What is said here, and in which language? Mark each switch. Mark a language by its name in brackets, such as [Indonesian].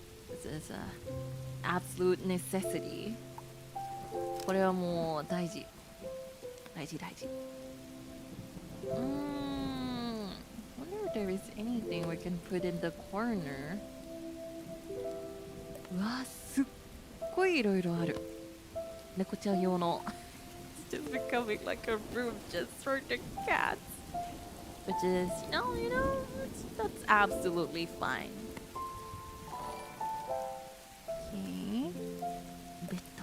[English] This is a absolute necessity. [Japanese] これはもう大事。大事。 [English] Wonder if there is anything we can put in the corner. [Japanese] うわ、すっごいいろいろある。猫ちゃん用の。 [English] It's just becoming like a room just for the cats. which is, that's absolutely fine. Okay. Bit.